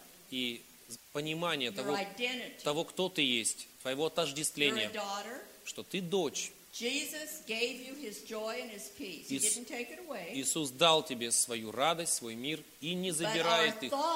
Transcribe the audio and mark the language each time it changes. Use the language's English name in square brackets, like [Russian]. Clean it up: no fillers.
[Russian] И понимание того, кто ты есть, твоего отождествления, что ты дочь. [English] Jesus gave you his joy and his peace. He didn't take it away. [Russian] Иисус дал тебе свою радость, свой мир и не забирает их.